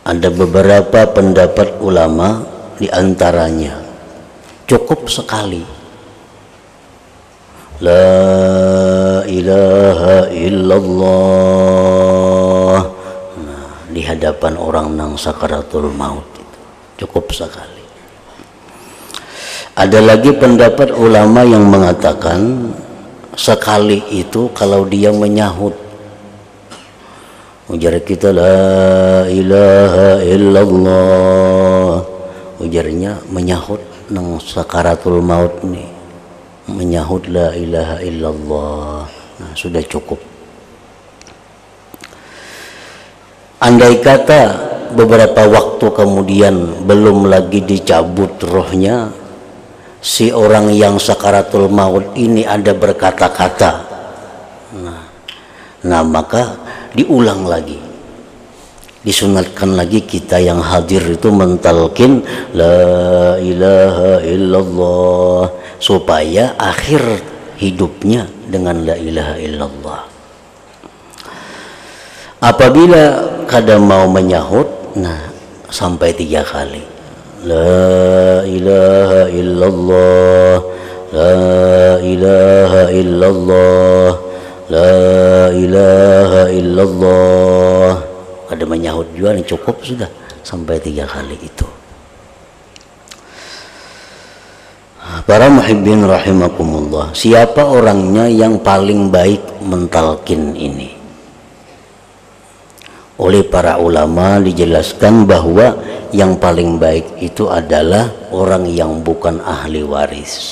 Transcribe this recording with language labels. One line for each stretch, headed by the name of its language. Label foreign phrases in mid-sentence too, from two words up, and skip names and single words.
Indonesian: Ada beberapa pendapat ulama, di antaranya cukup sekali
Arabic: لا إله إلا الله,
Indonesian: nah, di hadapan orang nang sakaratul maut itu cukup sekali. Ada lagi pendapat ulama yang mengatakan sekali itu kalau dia menyahut, ujar kita
Arabic: لا إله إلا الله,
Indonesian: ujarnya menyahut nang sakaratul maut nih, menyahut
Arabic: لا إله إلا الله,
Indonesian: nah sudah cukup. Andai kata beberapa waktu kemudian belum lagi dicabut rohnya, si orang yang sakaratul maut ini ada berkata-kata, nah maka diulang lagi, disunatkan lagi kita yang hadir itu mentalkin
Arabic: لا إله إلا الله,
Indonesian: supaya akhir hidupnya dengan
Arabic: لا إله إلا الله.
Indonesian: Apabila kadang mau menyahut, nah sampai 3 kali
Arabic: لا إله إلا الله, لا إله إلا الله, لا إله إلا الله.
Indonesian: Ada menyahut juga nih, cukup sudah sampai 3 kali itu. Para
Arabic: محبين رحمكم الله,
Indonesian: siapa orangnya yang paling baik mentalkin ini? Oleh para ulama dijelaskan bahwa yang paling baik itu adalah orang yang bukan ahli waris.